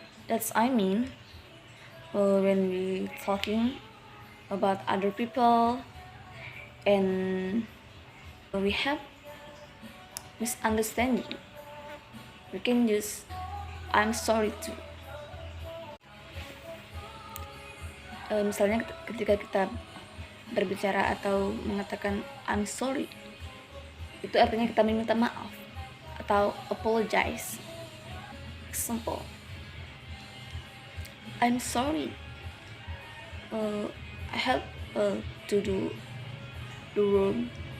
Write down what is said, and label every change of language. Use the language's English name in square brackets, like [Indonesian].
[English] That's I mean, when we talking about other people and we have misunderstanding, we can use I'm sorry too. [Indonesian] Misalnya ketika kita berbicara atau mengatakan [English] I'm sorry, [Indonesian] itu artinya kita meminta maaf atau apologize. [English] Example, I'm sorry, I have to do the wrong.